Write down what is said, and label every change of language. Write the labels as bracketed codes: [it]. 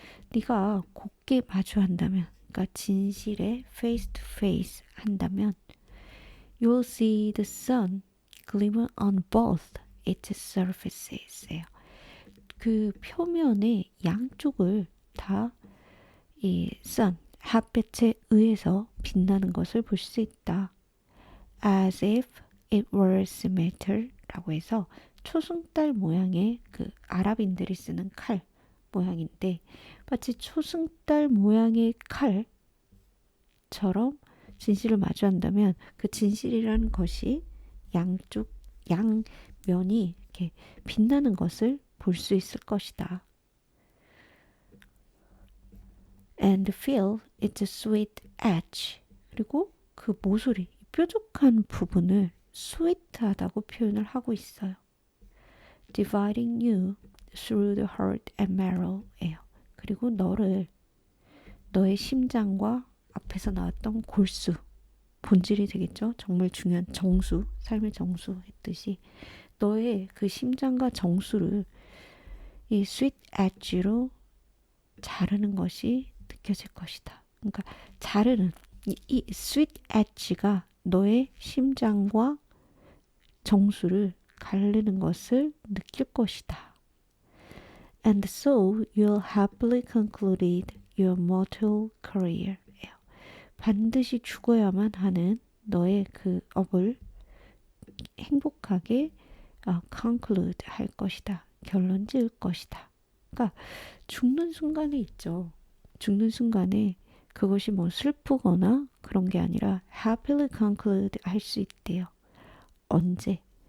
[ko] 네가 곧게 마주한다면, 그러니까 진실에 [en] face to face [ko] 한다면, [en] you'll see the sun glimmer on both its surfaces예요. [ko] 그 표면의 양쪽을 다 이 sun, 햇볕에 의해서 빛나는 것을 볼 수 있다. [en] As if it were symmetri [ko] 라고 해서 초승달 모양의 그 아랍인들이 쓰는 칼 모양인데 마치 초승달 모양의 칼처럼 진실을 마주한다면 그 진실이라는 것이 양면이 이렇게 빛나는 것을 볼 수 있을 것이다. [en] And feel its sweet edge. [ko] 그리고 그 모서리, 뾰족한 부분을 sweet하다고 표현을 하고 있어요. [en] Dividing you through the heart and marrow예요. [ko] 그리고 너의 심장과 앞에서 나왔던 골수, 본질이 되겠죠. 정말 중요한 정수, 삶의 정수 했듯이 너의 그 심장과 정수를 이 sweet edge로 자르는 것이 느껴질 것이다. 그러니까 자르는 이 sweet edge가 너의 심장과 정수를 가르는 것을 느낄 것이다. [en] And so you'll happily concluded your mortal career. [ko] 반드시 죽어야만 하는 너의 그 업을 행복하게 conclude 할 것이다. 결론 지을 것이다. 그러니까 죽는 순간에 있죠. 죽는 순간에 그것이 뭐 슬프거나 그런 게 아니라 [en] happily conclude [ko] 할 수 있대요. 언제?